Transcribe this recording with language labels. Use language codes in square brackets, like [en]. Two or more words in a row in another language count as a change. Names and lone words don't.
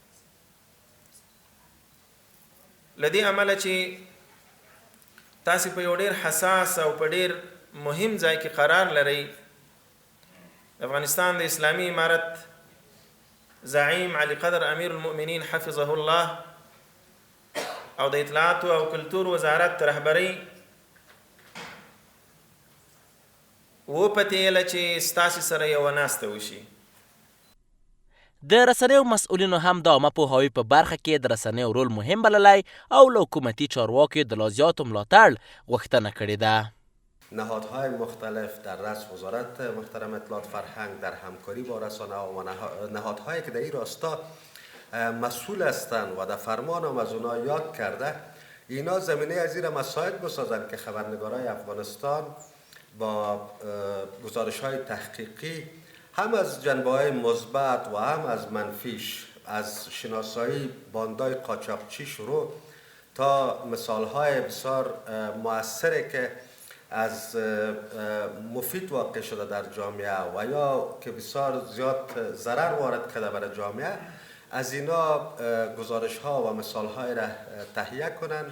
[ps] له دې امله چې تاسې په یو ډېر حساس او په ډېر مهم ځای کې قرار لرئ، د افغانستان د اسلامي امارت زعیم علي قدر امیر المؤمنین حفظه الله او د اطلاعات او کلتور وزارت رهبرۍ وپتېله چې ستاسې سره یوه ناسته وشي. د رسنیو مسؤلینو هم د عامه پوهاوي په برخه کې د رسنیو رول مهم بللی او له حکومتي چارواکو د لا زیاتو ملاتړ غوښتنه کړې ده. [fa] نهادهای مختلف در رأس وزارت محترم اطلاعات فرهنگ در همکاری با رسانه و نهادهایی که در این راستا مسئول هستند و در فرمان هم از اونها یاد کرده، اینا زمینه از این مساعد بسازند که خبرنگارای افغانستان با گزارش‌های تحقیقی هم از جنبه‌های مثبت و هم از منفیش، از شناسایی باندای قاچاقچی شروع تا مثال‌های بسیار مؤثری که از مفید واقع شده در جامعه و یا که بسیار زیاد ضرر وارد کرده برای جامعه، از اینا گزارش‌ها و مثال‌های را تهیه کنند.